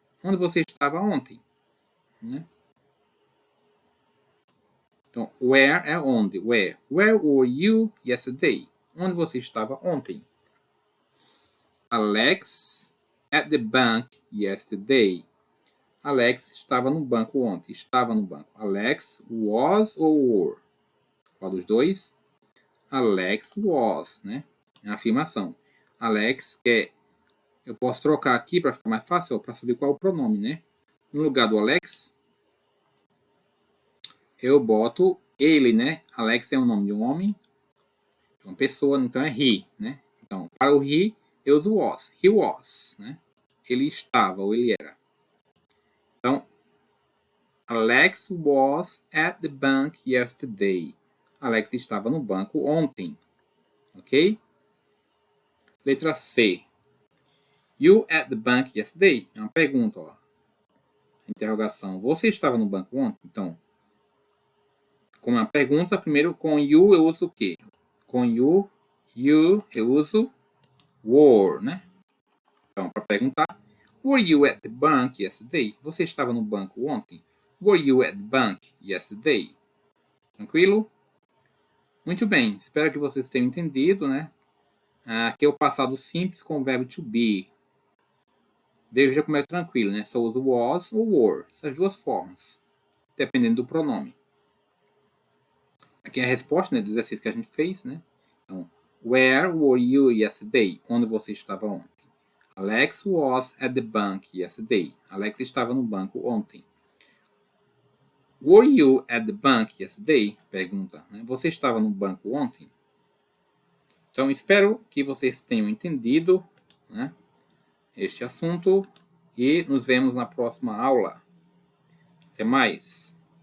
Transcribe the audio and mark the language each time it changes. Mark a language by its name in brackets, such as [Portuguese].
[Portuguese] Onde você estava ontem? Né? Então, where é onde? Where. [English] Where were you yesterday? Onde você estava ontem? Alex at the bank yesterday. [Portuguese] Alex estava no banco ontem. Estava no banco. Alex was ou were? Qual dos dois? Alex was, né? É a afirmação. Alex é... Eu posso trocar aqui para ficar mais fácil, para saber qual é o pronome, né? No lugar do Alex, eu boto ele, né? Alex é o nome de um homem, de uma pessoa, então é he, né? Então, para o he, eu uso was. He was, né? Ele estava ou ele era. [English] Então, Alex was at the bank yesterday. [Portuguese] Alex estava no banco ontem. Ok? Letra C. [English] You at the bank yesterday? [Portuguese] É uma pergunta, ó. Interrogação. Você estava no banco ontem? Então, com uma pergunta, primeiro com you eu uso o quê? Com you eu uso were, né? [English] Então, para perguntar, were you at the bank yesterday? [Portuguese] Você estava no banco ontem? [English] Were you at the bank yesterday? [Portuguese] Tranquilo? Muito bem, espero que vocês tenham entendido, né? Aqui é o passado simples com o verbo to be. Veja como é tranquilo, né? Só usa was ou were, essas duas formas, dependendo do pronome. Aqui é a resposta, né, do exercício que a gente fez, né? Então, where were you yesterday? Onde você estava ontem? [English] Alex was at the bank yesterday. [Portuguese] Alex estava no banco ontem. [English] Were you at the bank yesterday? [Portuguese] Pergunta. Né? Você estava no banco ontem? Então, espero que vocês tenham entendido, né, este assunto e nos vemos na próxima aula. Até mais!